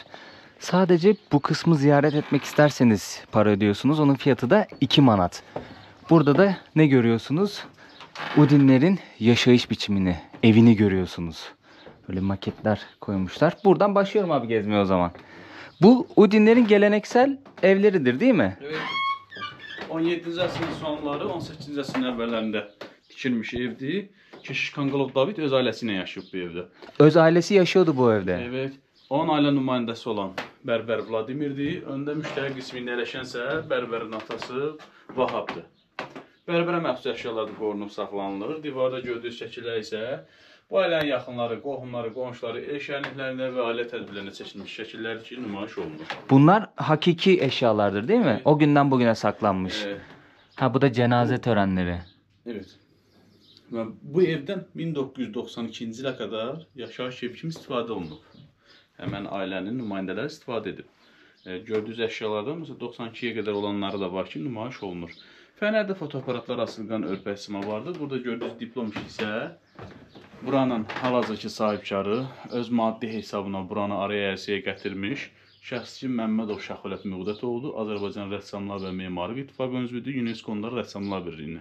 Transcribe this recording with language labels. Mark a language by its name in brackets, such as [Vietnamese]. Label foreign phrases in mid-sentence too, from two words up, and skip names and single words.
[Turkish] Sadece bu kısmı ziyaret etmek isterseniz para ödüyorsunuz. Onun fiyatı da 2 manat. Burada da ne görüyorsunuz? Udinlerin yaşayış biçimini, evini görüyorsunuz. Böyle maketler koymuşlar. Buradan başlıyorum abi gezmeye o zaman. Bu Udinlerin geleneksel evleridir değil mi? Evet. [Azerbaijani] 17-ci əsrin sonları, 18-ci əsrin əvvəllərində tikilmiş evdir. Keşiş Kanqalov David öz ailəsi ilə yaşayıb bu evdə. [Turkish] Öz ailesi yaşıyordu bu evde. Evet. [Azerbaijani] Onun ailə nümayəndəsi olan Bərbər Vladimirdir. Öndə müştəri qismində yerləşənsə Bərbərin atası Vahabdır. Bərbərə məxsus əşyalar qorunub saxlanılır. Divarda gördüyünüz şəkillər isə bu ailənin yaxınları, qohumları, qonşuları el şənliklərində və ailə tədbirlərində çəkilmiş şəkillər ki, nümayiş olunur. [Turkish] Bunlar hakiki eşyalardır değil mi? Evet. O günden bugüne saklanmış. Evet. Ha, bu da cenaze törenleri. Evet. [Azerbaijani] Və bu evdən 1992-ci ilə qədər yaşayış evi kimi istifadə olunub. Həmən ailənin nümayəndələri istifadə edib. Gördüyünüz əşyalardan məsələn 92-yə qədər olanları da var ki, nümayiş olunur. Fənərdə fotoaparatlar asılqan örpəsima vardır. Burada gördüyünüz diplom işi isə buranın hal-hazırki sahibkarı öz maddi hesabına buranı araya ərsəyə gətirmiş şəxsçi Məmmədov Şəxulət Müğdətoğlu, Azərbaycan Rəssamlar və Memarlıq İttifaqı üzvüdür, UNESCO-nun Rəssamlar Birliyinin.